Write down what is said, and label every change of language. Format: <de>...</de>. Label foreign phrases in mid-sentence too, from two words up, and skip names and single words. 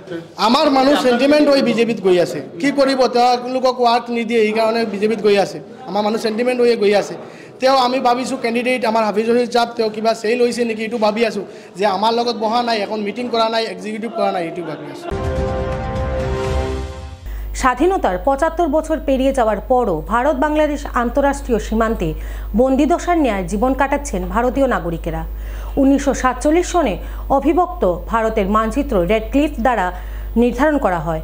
<as>আমাৰ মানুহ চেণ্টিমেণ্ট হৈ বিজেপিত গৈ আছে। কি কৰিব? তেওঁলোকক ৱাৰ্ক নিদিয়ে, এইকাৰণে বিজেপিত গৈ আছে। আমাৰ মানুহ চেণ্টিমেণ্ট হৈ গৈ আছে। তেওঁ আমি ভাবিছোঁ কেণ্ডিডেট আমাৰ হাফিজ ৰশিদ চাপ, তেওঁ কিবা চেল হৈছে নেকি এইটো ভাবি আছোঁ। যে আমাৰ লগত বহা নাই, এখন মিটিং কৰা নাই, এক্সিকিউটিভ কৰা নাই, এইটো ভাবি আছোঁ।</as> <bn>স্বাধীনতার 75 বছর পেরিয়ে যাওয়ার পরও ভারত বাংলাদেশ আন্তঃরাষ্ট্রীয় সীমান্তে বন্দিদশার ন্যায় জীবন কাটাচ্ছেন ভারতীয় নাগরিকেরা। 1947 সনে অবিভক্ত ভারতের মানচিত্র রেড ক্লিফ দ্বারা নির্ধারণ করা হয়।</bn>